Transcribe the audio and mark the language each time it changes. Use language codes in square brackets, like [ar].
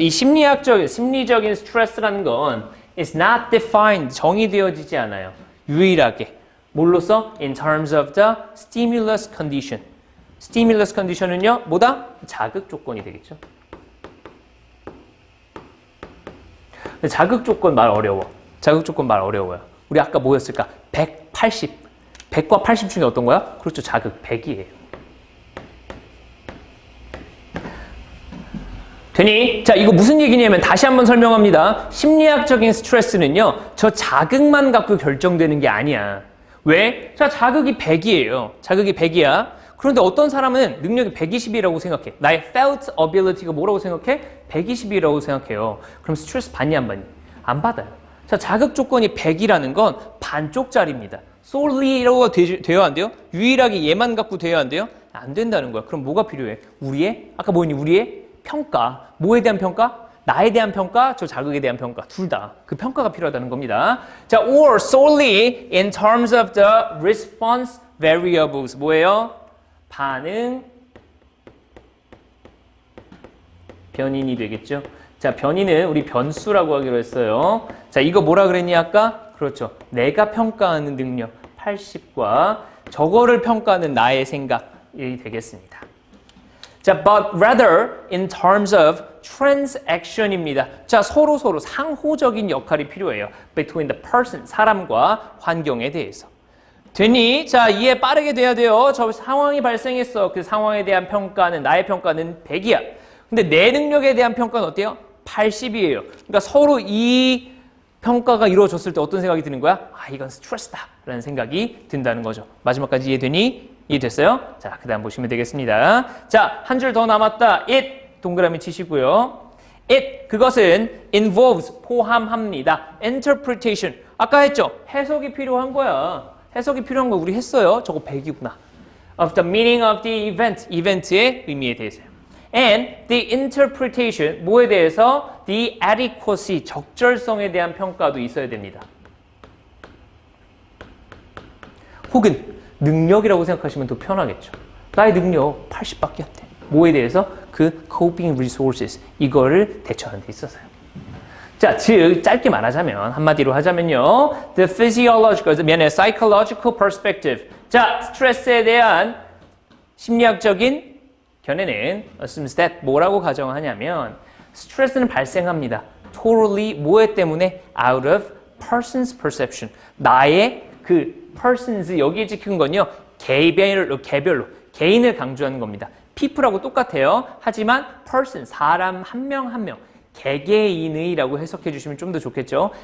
[ko] 이 심리적인 스트레스라는 건 [en] is not defined. [ko] 정의되어지지 않아요. 유일하게. 뭘로써? [en] In terms of the stimulus condition. [ko] stimulus condition은요, 뭐다? 자극 조건이 되겠죠. 자극 조건 말 어려워요. 우리 아까 뭐였을까? 180. 100과 80 중에 어떤 거야? 그렇죠. 자극 100이에요. 되니? 자, 이거 무슨 얘기냐면 다시 한번 설명합니다. 심리학적인 스트레스는요. 저 자극만 갖고 결정되는 게 아니야. 왜? 자, 자극이 100이에요. 자극이 100이야. 그런데 어떤 사람은 능력이 120이라고 생각해. 나의 felt ability가 뭐라고 생각해? 120이라고 생각해요. 그럼 스트레스 받니 안 받니? 안 받아요. 자, 자극 조건이 100이라는 건 반쪽짜리입니다. solely라고 돼요 안 돼요? 유일하게 얘만 갖고 돼요 안 돼요? 안 된다는 거야. 그럼 뭐가 필요해? 아까 뭐였니? 우리의 평가. 뭐에 대한 평가? 나에 대한 평가, 저 자극에 대한 평가, 둘 다 그 평가가 필요하다는 겁니다. [en] 자, or solely in terms of the response variables. [ko] 뭐예요? 반응 변인이 되겠죠. 자, 변인은 우리 변수라고 하기로 했어요. 자, 이거 뭐라 그랬니 아까? 그렇죠. 내가 평가하는 능력 80과 저거를 평가하는 나의 생각이 되겠습니다. [en] 자, but rather in terms of transaction입니다. [ko] 자, 서로 상호적인 역할이 필요해요. [en] Between the person, [ko] 사람과 환경에 대해서. 되니? 자, 이해 빠르게 돼야 돼요. 저 상황이 발생했어. 그 상황에 대한 평가는, 나의 평가는 100이야. 근데 내 능력에 대한 평가는 어때요? 80이에요. 그러니까 서로 이 평가가 이루어졌을 때 어떤 생각이 드는 거야? 아, 이건 스트레스다. 라는 생각이 든다는 거죠. 마지막까지 이해되니? 이해됐어요? 자, 그 다음 보시면 되겠습니다. 자, 한 줄 더 남았다. It, 동그라미 치시고요. It, 그것은 involves, 포함합니다. Interpretation, 아까 했죠? 해석이 필요한 거야. 해석이 필요한 거 우리 했어요. 저거 100이구나. [en] Of the meaning of the event, [ko] 이벤트의 의미에 대해서요. [en] And the interpretation, [ko] 뭐에 대해서? The adequacy, 적절성에 대한 평가도 있어야 됩니다. 혹은 능력이라고 생각하시면 더 편하겠죠. 나의 능력 80밖에 안 돼. 뭐에 대해서? 그 coping resources, 이거를 대처하는 데 있어서요. 자, 즉 짧게 말하자면, 한마디로 하자면요, [en] the physiological, psychological perspective. [ko] 자, 스트레스에 대한 심리학적인 견해는 [en] assumes that [ko] 뭐라고 가정하냐면 스트레스는 발생합니다. totally 뭐에 때문에? [en] out of person's perception. [ko] 나의 그 persons, 여기에 찍힌 건요, 개별로, 개인을 강조하는 겁니다. people하고 똑같아요. 하지만 person, 사람 한 명 한 명, 개개인의라고 해석해 주시면 좀 더 좋겠죠.